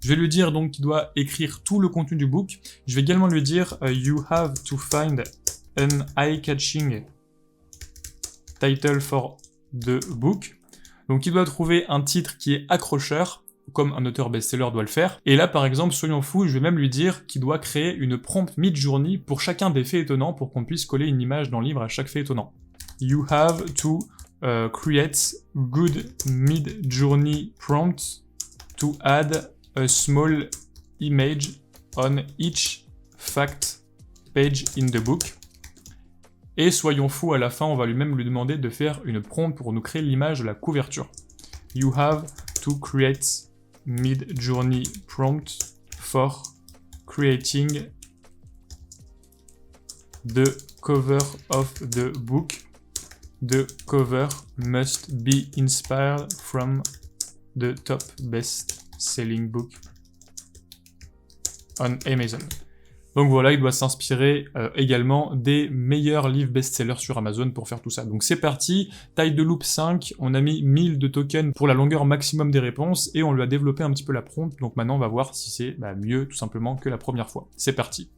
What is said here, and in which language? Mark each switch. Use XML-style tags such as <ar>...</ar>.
<fr>Je vais lui dire donc qu'il doit écrire tout le contenu du book. Je vais également lui dire</fr> <en>you have to find an eye-catching title for the book.</en> <fr>Donc il doit trouver un titre qui est accrocheur, comme un auteur best-seller doit le faire. Et là, par exemple, soyons fous, je vais même lui dire qu'il doit créer une prompt mid-journey pour chacun des faits étonnants pour qu'on puisse coller une image dans le livre à chaque fait étonnant.</fr> <en>You have to create good mid-journey prompts to add a small image on each fact page in the book.</en> <fr>Et soyons fous, à la fin, on va lui-même lui demander de faire une prompt pour nous créer l'image de la couverture.</fr> <en>You have to create mid-journey prompt for creating the cover of the book. The cover must be inspired from the top best-selling book on Amazon.</en> <fr>Donc voilà, il doit s'inspirer également des meilleurs livres best-sellers sur Amazon pour faire tout ça. Donc c'est parti, taille de loupe 5, on a mis 1000 de tokens pour la longueur maximum des réponses, et on lui a développé un petit peu la prompt, donc maintenant on va voir si c'est mieux tout simplement que la première fois. C'est parti.</fr>